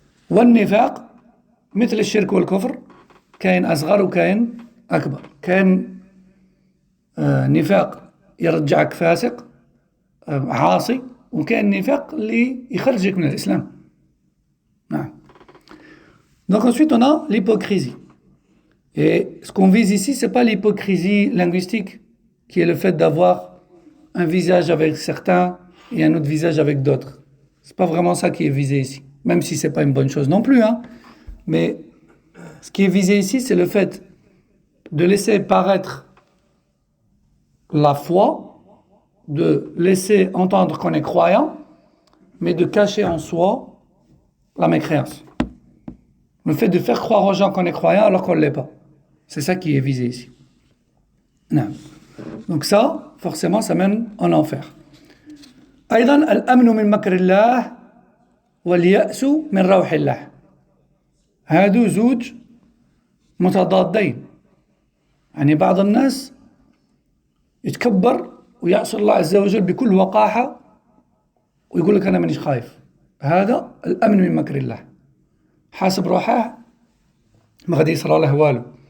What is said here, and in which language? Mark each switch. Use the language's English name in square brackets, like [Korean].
[Arabic] والنفاق مثل الشرك والكفر كاين أصغر وكاين أكبر كاين نفاق يرجعك فاسق عاصي وكاين نفاق اللي يخرجك من الإسلام نعم. [French] Donc ensuite on a l'hypocrisie et ce qu'on vise ici c'est pas l'hypocrisie linguistique qui est le fait d'avoir un visage avec certains et un autre visage avec d'autres. C'est pas vraiment ça qui est visé ici, même si c'est pas une bonne chose non plus, hein. Mais ce qui est visé ici, c'est le fait de laisser paraître la foi, de laisser entendre qu'on est croyant, mais de cacher en soi la mécréance. Le fait de faire croire aux gens qu'on est croyant alors qu'on ne l'est pas. C'est ça qui est visé ici. Non. Donc ça, forcément, ça mène en enfer. [Arabic] أيضا الأمن من مكر الله واليأس من روح الله هادو زوج متضادين يعني بعض الناس يتكبر ويعصي الله عز وجل بكل وقاحة ويقول لك أنا مانيش خايف هذا الأمن من مكر الله حاسب روحه ما غادي يصرى له والو